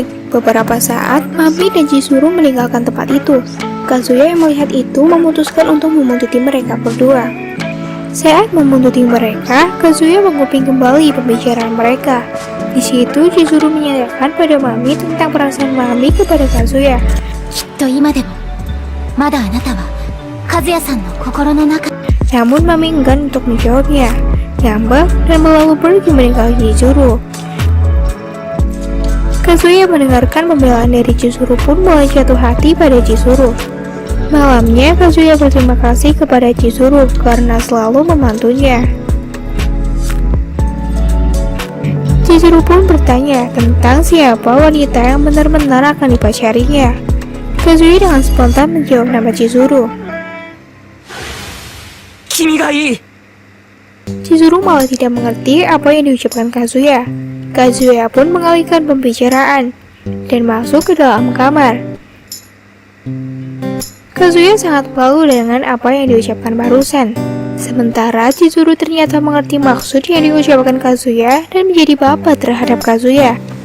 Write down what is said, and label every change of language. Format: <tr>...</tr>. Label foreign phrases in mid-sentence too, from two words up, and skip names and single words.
<id>Beberapa saat, Mami dan Chizuru meninggalkan tempat itu. Kazuya yang melihat itu memutuskan untuk membuntuti mereka berdua. Saat membuntuti mereka, Kazuya menguping kembali pembicaraan mereka. Di situ, Chizuru menyandarkan pada Mami tentang perasaan Mami kepada Kazuya.</id> <ja>きっと今でもまだあなたは和也さんの心の中。</ja> <id>Namun Mami enggan untuk menjawabnya, ngambek dan lalu pergi meninggalkan Chizuru. Kazuya mendengarkan pembelaan dari Chizuru pun mulai jatuh hati pada Chizuru. Malamnya, Kazuya berterima kasih kepada Chizuru karena selalu membantunya. Chizuru pun bertanya tentang siapa wanita yang benar-benar akan dipacarinya. Kazuya dengan spontan menjawab nama Chizuru.</id> <ja>君がいい。</ja> <id>Chizuru malah tidak mengerti apa yang diucapkan Kazuya. Kazuya pun mengalihkan pembicaraan dan masuk ke dalam kamar. Kazuya sangat malu dengan apa yang diucapkan barusan. Sementara Chizuru ternyata mengerti maksud yang diucapkan Kazuya dan menjadi bapa terhadap Kazuya.</id>